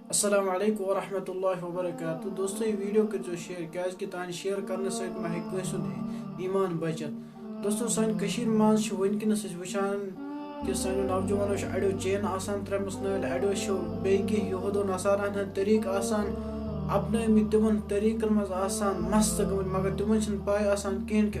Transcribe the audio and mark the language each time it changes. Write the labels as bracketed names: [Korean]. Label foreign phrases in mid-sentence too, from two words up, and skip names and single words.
[Kashmiri] السلام علیکم ورحمۃ اللہ وبرکاتہ دوستو یہ ویڈیو کرو شیئر کیاز کہ تان شیئر کرنے سۭتۍ ما ہیٚکہِ کٲنٛسہِ ہُنٛد ایمان بچت دوستو سانہِ کٔشیٖرِ منٛز چھِ وٕنکٮ۪نس أسۍ وٕچھان کہِ سانیو نوجوانو چھِ اڑیو چین آسان ترٛٲمٕژ نٲلۍ اڑیو چھِ بیٚیہِ کینٛہہ یہوٗدو نصاراہن ہٕنٛدۍ طریٖقہٕ آسان اپنٲومٕتۍ تِمن طریٖقن منٛز آسان مست گٔمٕتۍ مگر تِمن چھِنہٕ پاے آسان کِہیٖنۍ کہِ